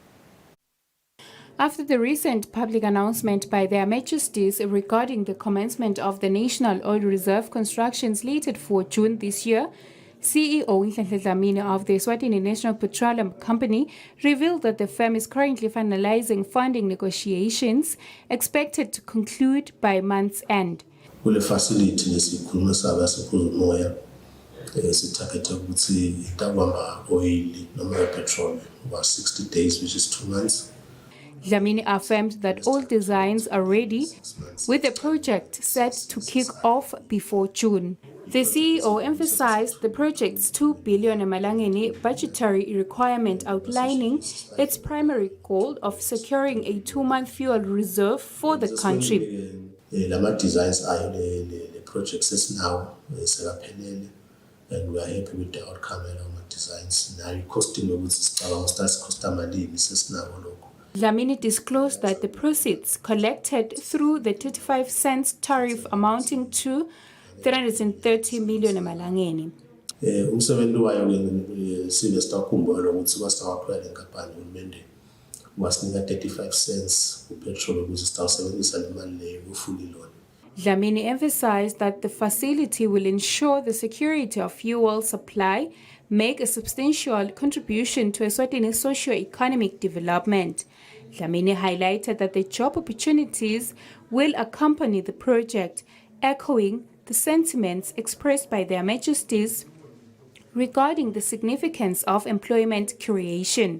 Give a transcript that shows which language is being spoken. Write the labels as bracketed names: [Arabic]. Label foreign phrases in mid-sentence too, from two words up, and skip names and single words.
[English] After the recent public announcement by their majesties regarding the commencement of the National Oil Reserve construction slated for June this year, CEO Nhlanhla Dlamini of the Eswatini National Petroleum Company revealed that the firm is currently finalizing funding negotiations expected to conclude by month's end. [Swati] Kule facility lesikhuluma saba sePhuzumoya sitargeta ukuthi itawamba oil noma petrol [English] was 60 days, which is 2 months. Dlamini affirmed that all designs are ready, with the project set to kick off before June. The CEO emphasized the project's 2 billion emalangeni budgetary requirement, outlining its primary goal of securing a 2-month fuel reserve for the country. Lama designs are the projects now sekaphelele, and we are happy with the outcome of our designs. Now costing [Swati] ukuthi [English] starts cost [Swati] malini sesinabo lokho. [English] Dlamini disclosed that the proceeds collected through the 35 cents tariff amounting to 330 million emalangeni. [Swati] Umsebenzi wayo Sylvester ukhumbula ukuthi wasawapha le nkampani uhulumende wasinika 35 cents kupetrol ukuze sitawusebenzisa le mali leyo ufuli loan. [English] Dlamini emphasized that the facility will ensure the security of fuel supply, make a substantial contribution to Eswatini's socio-economic development. Dlamini highlighted that the job opportunities will accompany the project, echoing the sentiments expressed by their majesties regarding the significance of employment creation.